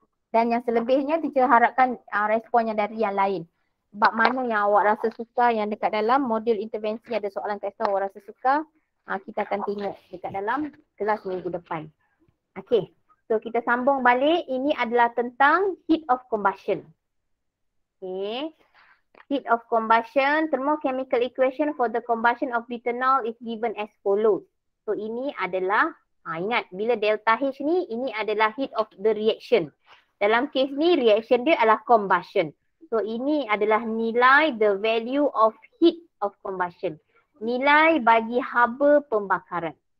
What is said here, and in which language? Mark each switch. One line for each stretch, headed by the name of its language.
Malay: Dan yang selebihnya teacher harapkan responnya dari yang lain. Bab mana yang awak rasa suka yang dekat dalam modul intervensi ada soalan test awak rasa suka, kita akan tengok dekat dalam kelas minggu depan. Okay, so kita sambung balik. Ini adalah tentang heat of combustion.
English: Okay, heat of combustion, thermochemical equation for the combustion of butanol is given as follows.
Malay: So ini adalah, ingat bila delta H ni, ini adalah
English: heat of the reaction.
Malay: Dalam kes ni reaction dia adalah combustion. So ini adalah nilai
English: the value of heat of combustion.
Malay: Nilai bagi haba pembakaran.